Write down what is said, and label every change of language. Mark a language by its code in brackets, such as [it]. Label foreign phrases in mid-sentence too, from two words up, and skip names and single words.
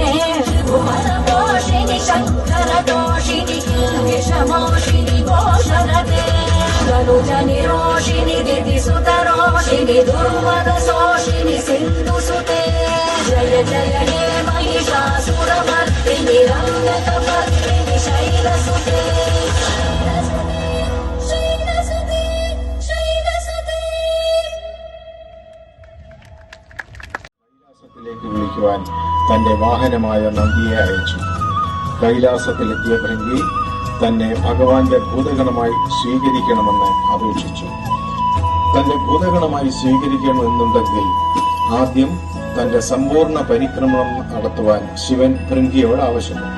[sa] भुवनपोषिणि शङ्करदोषिणि किल्बिषमोषिणि घोषरते तनुजनिरोषिणि दितिसुतरोषिणि दुर्मदशोषिणि सिन्धुसुते जय जय हे महिषासुरमर्दिनि रम्यकपर्दिनि शैलसुते शैलसुते शैलसुते [ml] സ്വീകരിക്കുവാൻ തന്റെ വാഹനമായ നന്ദിയെ അയച്ചു. കൈലാസത്തിലെത്തിയ ഭൃങ്കി തന്നെ ഭഗവാന്റെ ഭൂതഗണമായി സ്വീകരിക്കണമെന്ന് അപേക്ഷിച്ചു. തന്റെ ഭൂതഗണമായി സ്വീകരിക്കണമെന്നുണ്ടെങ്കിൽ ആദ്യം തന്റെ സമ്പൂർണ്ണ പരിക്രമണം നടത്തുവാൻ ശിവൻ ഭൃങ്കിയോട് ആവശ്യപ്പെട്ടു.